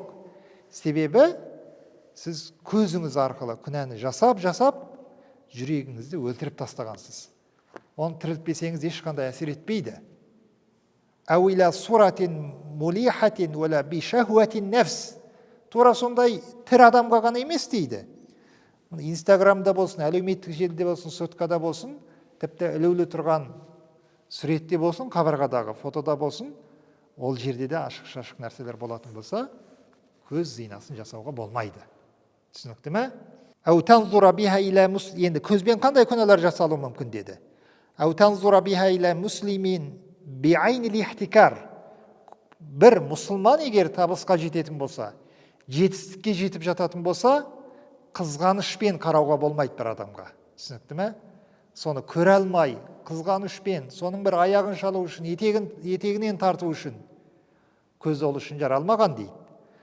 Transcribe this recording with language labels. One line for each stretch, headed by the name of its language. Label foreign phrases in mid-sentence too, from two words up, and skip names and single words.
Kazakh: Себебі сіз көзіңіз арқылы күнәні жасап, жүрегіңізді өлтіріп тастағансыз. Оны тірілтпесеңіз ешқандай әсер етпейді.
Arabic: أو إلى صورة مليحة ولا بشهوة نفس.
Kazakh: Тура сондай тір адамға ғана емес дейді. Инстаграмда болсын, әлеуметтік желіде болсын, соткада болсын, тіпті ілулі тұрған суретте болсын, қабырғадағы фотода болсын, ол жерде де ашық-шашық нәрселер болатын болса, көз зинасын жасауға болмайды. Түсінікті ме?
Arabic: أو تنظر بها إلى مسلم.
Kazakh: Енді көзбен қандай күнәлар жасалуы мүмкін деді.
Arabic: أو تنظر بها إلى مسلم بعين الاحتقار.
Kazakh: Бір мұсылман егер табысқа жететін болса, жетістікке жетіп жататын болса, қызғанышпен қарауға болмайды бір адамға. Түсінікті ме? Соны көре алмай, қызғанышпен, соның бір аяғын шалу үшін, етегінен тарту үшін, көз ол үшін жаралмаған дейді.